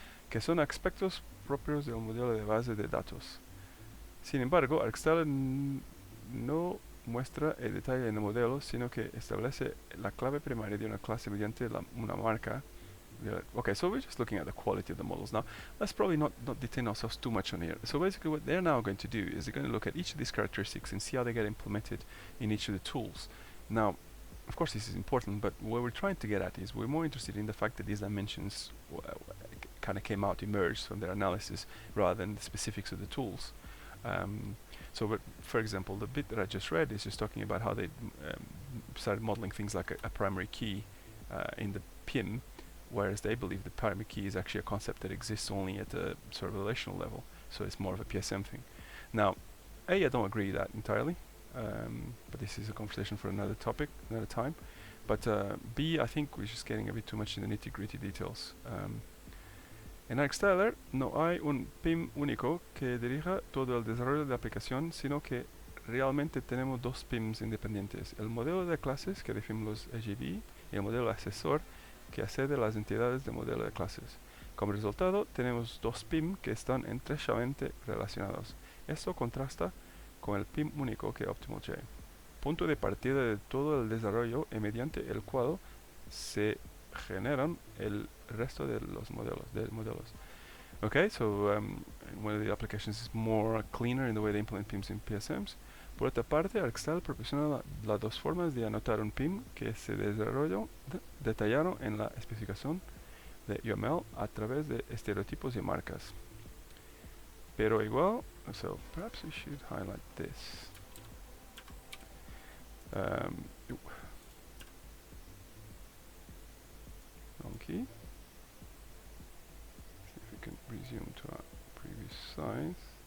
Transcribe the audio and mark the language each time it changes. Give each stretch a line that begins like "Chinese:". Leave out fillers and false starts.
Spanish: Que son aspectos propios del modelo de base de datos. Sin embargo, ArcStyler no muestra el detalle en el modelo, sino que establece la clave primaria de una clase mediante una marca.
English: Okay, so we're just looking at the quality of the models now. Let's probably not detain ourselves too much on here. So basically what they're now going to do is they're going to look at each of these characteristics and see how they get implemented in each of the tools. Now, of course this is important, but what we're trying to get at is we're more interested in the fact that these dimensions kind of emerged from their analysis rather than the specifics of the tools. So for example, the bit that I just read is just talking about how they started modeling things like a primary key in the PIM, whereas they believe the primary key is actually a concept that exists only at a sort of relational level, so it's more of a PSM thing. Now, I don't agree with that entirely, but this is a conversation for another topic, another time. But B, I think we're just getting a bit too much in the nitty-gritty details.
Spanish: En ArcStyler no hay un PIM único que dirija todo el desarrollo de la aplicación, sino que realmente tenemos dos PIMs independientes, el modelo de clases que definimos los EGB y el modelo asesor que accede a las entidades del modelo de clases. Como resultado, tenemos dos PIM que están estrechamente relacionados. Esto contrasta con el PIM único que OptimalJ, punto de partida de todo el desarrollo y mediante el cual se generan el resto de los modelos.
English: Okay, so one of the applications is more cleaner in the way they implement PIMs in PSMs.
Spanish: Por otra parte, ArcStyler proporciona las dos formas de anotar un PIM que se detallaron en la especificación de UML a través de estereotipos y marcas. Pero igual,
English: so perhaps we should highlight this. Donkey. See if we can resume to our previous slides.